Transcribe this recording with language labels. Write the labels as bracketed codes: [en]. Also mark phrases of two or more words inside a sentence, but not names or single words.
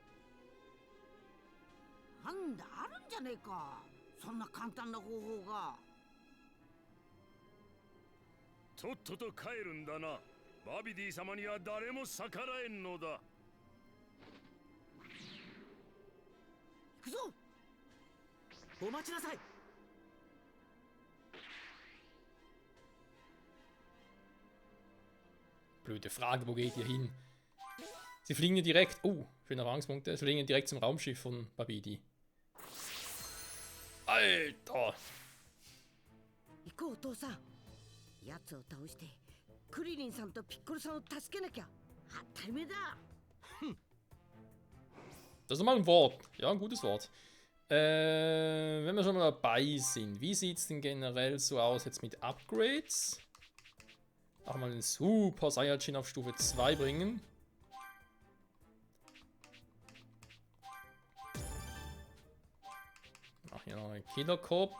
[ja] なんだあるんじゃねえか、そんな簡単な方法が。とっとと帰るんだな。バビディ様には誰も逆らえんのだ。行くぞ。お待ちなさい。 [de] Blöde Frage, wo geht ihr hin? Sie fliegen ja direkt. Oh, schöne Erfahrungspunkte. Sie fliegen ja direkt zum Raumschiff von Babidi. Alter! [ja] 行こうお父さん。奴を倒してクリリンさんとピッコロさんを助けなきゃ。当たり前だ。 [de] Das ist mal ein Wort. Ja, ein gutes Wort. Wenn wir schon mal dabei sind, wie sieht es denn generell so aus jetzt mit Upgrades? Auch mal einen Super Saiyajin auf Stufe 2 bringen. Ach, hier noch einen Killerkopf.